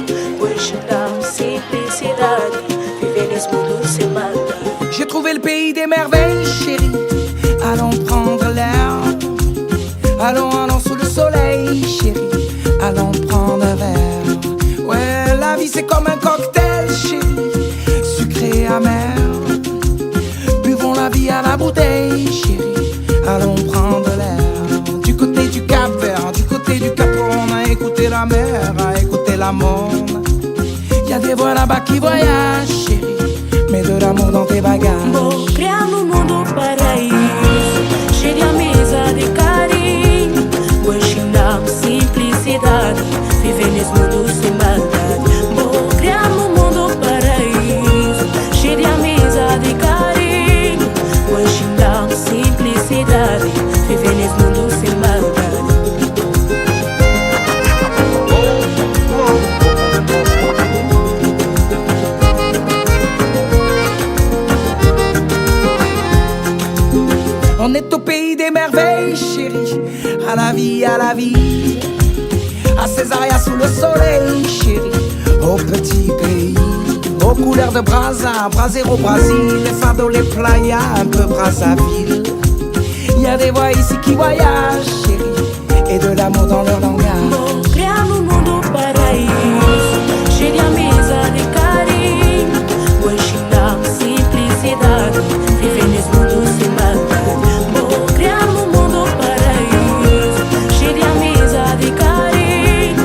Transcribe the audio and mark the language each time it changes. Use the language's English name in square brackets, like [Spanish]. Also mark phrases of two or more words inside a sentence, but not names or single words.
[Portuguese] Hoje dá simplicidade, viver nesse mundo sem maldade. [French] J'ai trouvé le pays des merveilles, chérie. Allons prendre l'air. Allons, allons sous le soleil, chérie. Allons prendre un verre. Ouais, la vie c'est comme un cocktail, chérie. Sucré, amer. Buvons la vie à la bouteille, chérie. Allons prendre l'air. Du côté du Cap Vert, du côté du Cap, on a écouté la mer, a écouté la monde. Y'a des voix là-bas qui voyagent, chérie. Mets de l'amour dans tes bagages. [Portuguese] Bom, criamos um mundo paraíso, cheio de amizade e carinho. Hoje dá simplicidade, viver nesse mundo sem maldade. Bom, criamos um mundo paraíso, cheio de amizade e carinho. Hoje dá simplicidade, viver nesse mundo sem maldade. [French] On est au pays des merveilles, chérie. À la vie, à la vie. À Césaria sous le soleil, chérie. Au petit pays, aux couleurs de Brazza, Brasero, Brésil, les fardeaux, les playas, un peu Brazzaville. Y a des voix ici qui voyagent, chérie, et de l'amour dans leur langage. [Portuguese] Bom, criamos um mundo paraíso, cheio de amizade e carinho. Hoje dá simplicidade, viver nesse mundo sem maldade. Bom, criamos um mundo paraíso, cheio de amizade e carinho.